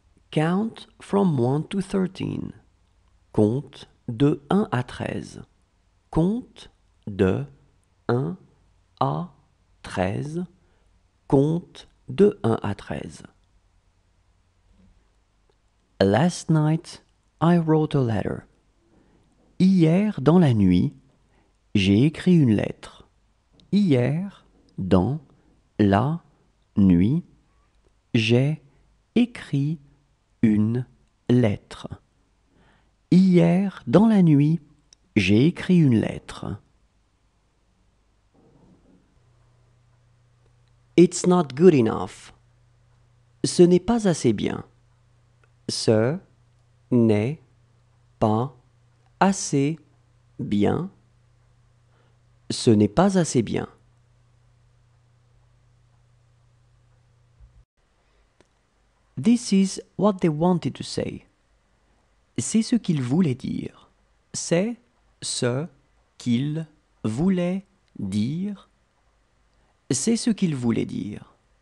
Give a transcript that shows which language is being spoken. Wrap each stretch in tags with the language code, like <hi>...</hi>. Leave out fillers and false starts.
<en>Count from 1 to 13.</en> <fr>Compte de 1 à 13. Compte de 1 à 13. Compte de 1 à 13.</fr> <en>Last night, I wrote a letter.</en> <fr>Hier, dans la nuit, j'ai écrit une lettre. Hier, dans la nuit, j'ai écrit une lettre. Hier, dans la nuit, j'ai écrit une lettre.</fr> <en>It's not good enough.</en> <fr>Ce n'est pas assez bien. Ce n'est pas assez bien. Ce n'est pas assez bien.</fr> <en>This is what they wanted to say.</en> <fr>C'est ce qu'ils voulaient dire. C'est ce qu'ils voulaient dire. C'est ce qu'ils voulaient dire.</fr>